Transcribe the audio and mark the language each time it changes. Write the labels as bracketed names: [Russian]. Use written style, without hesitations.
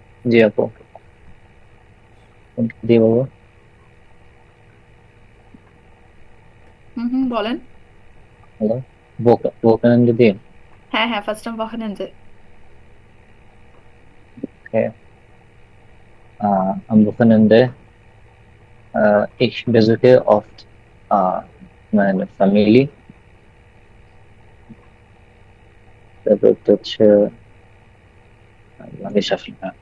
[Bangla] জি আপু, জি বাবু। বলেন। Hello, Wochenende দিয়ে। হ্যাঁ হ্যাঁ, first time Wochenende। [English] Okay. [German] Am Wochenende ich besuche oft meine Familie. [Bangla] তারপর তো হচ্ছে [German] lange schaffen.